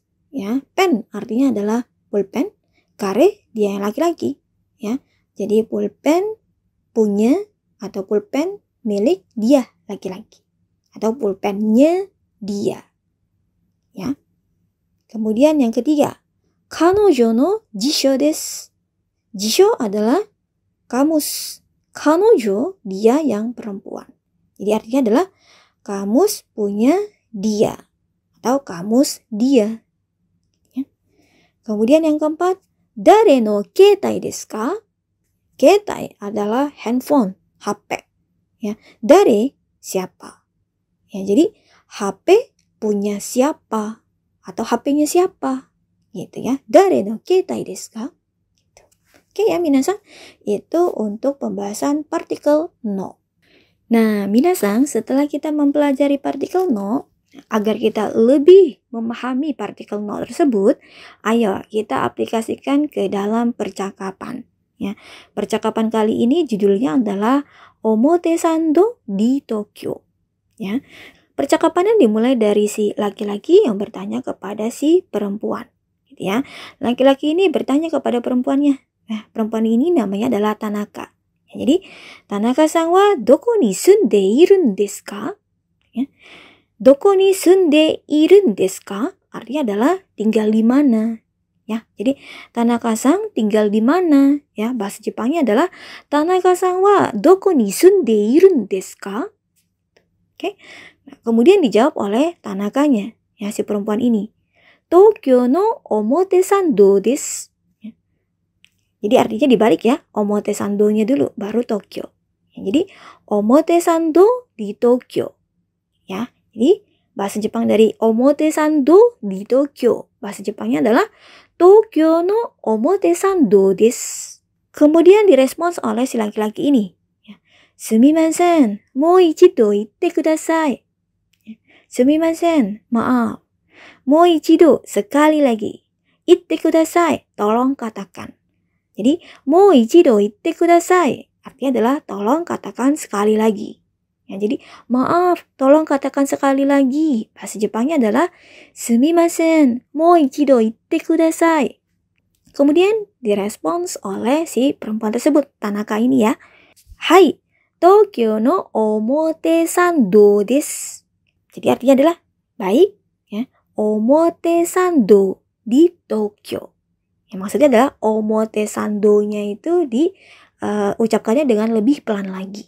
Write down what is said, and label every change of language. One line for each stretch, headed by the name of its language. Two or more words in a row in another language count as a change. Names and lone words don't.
Indonesian: Ya, pen artinya adalah pulpen, kare dia yang laki-laki. Ya, jadi pulpen punya atau pulpen milik dia laki-laki atau pulpennya dia. Ya. Kemudian yang ketiga,
Japanese: 彼女の辞書です.
Indonesian: Jisho adalah kamus. Kanojo dia yang perempuan. Jadi artinya adalah kamus punya dia atau kamus dia. Ya. Kemudian yang keempat,
Japanese: 誰の携帯ですか?
Indonesian: Ketai adalah handphone, HP. Ya, dare siapa? Ya, jadi HP punya siapa atau HP-nya siapa? Gitu ya.
Japanese: 誰の携帯ですか?
Indonesian: Gitu. Oke ya minasan, itu untuk pembahasan partikel no. Nah, minasan, setelah kita mempelajari partikel no, agar kita lebih memahami partikel no tersebut, ayo kita aplikasikan ke dalam percakapan. Ya, percakapan kali ini judulnya adalah Omotesando di Tokyo. Ya, percakapannya dimulai dari si laki-laki yang bertanya kepada si perempuan. Gitu ya, laki-laki ini bertanya kepada perempuannya. Nah, perempuan ini namanya adalah Tanaka. Ya, jadi,
Japanese: 田中さんはどこに住んでいるんですか? Ya. どこに住んでいるんですか?
Indonesian: Artinya adalah tinggal di mana. Ya, jadi Tanaka-san tinggal di mana? Ya, bahasa Jepangnya adalah
Japanese: 田中さんはどこに住んでいるんですか?
Indonesian: Oke. Nah, kemudian dijawab oleh Tanakanya, ya si perempuan ini.
Japanese: 東京の表参道です.
Indonesian: Ya. Jadi artinya dibalik ya, Omotesando-nya dulu baru Tokyo. Ya, jadi Omotesando di Tokyo. Ya, jadi bahasa Jepang dari Omotesando di Tokyo. Bahasa Jepangnya adalah
Japanese: 東京の表参道です.
Indonesian: Kemudian direspons oleh si laki-laki ini. Ya.
Japanese: すみません、もう一度言ってください.
Indonesian: Ya. Sumimasen, maaf.
Japanese: もう一度,
Indonesian: sekali lagi.
Japanese: 言ってください,
Indonesian: tolong katakan. Jadi,
Japanese: もう一度言ってください
Indonesian: artinya adalah tolong katakan sekali lagi. Ya, jadi maaf, tolong katakan sekali lagi. Bahasa Jepangnya adalah
Japanese: すみません、もう一度言ってください.
Indonesian: Kemudian direspons oleh si perempuan tersebut, Tanaka ini ya.
Japanese: はい、東京の表参道です.
Indonesian: Jadi artinya adalah baik ya. Omotesando di Tokyo. Ya, maksudnya adalah Omotesando-nya itu diucapkannya dengan lebih pelan lagi.